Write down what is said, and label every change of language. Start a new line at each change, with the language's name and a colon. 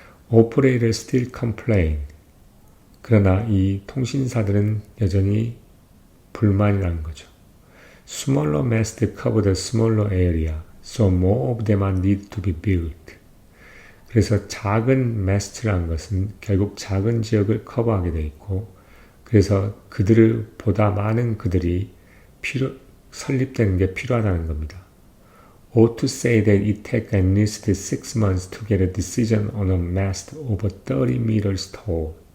English: Operators still complain.
Korean: 그러나 이 통신사들은 여전히 불만이라는 거죠.
English: Smaller masts cover the smaller area, so more of them are need to be built.
Korean: 그래서 작은 마스트라는 것은 결국 작은 지역을 커버하게 되어 있고, 그래서 보다 많은 그들이 설립되는 게 필요하다는 겁니다.
English: Ought to say that it takes at least 6 months to get a decision on a mast over 30 meters tall.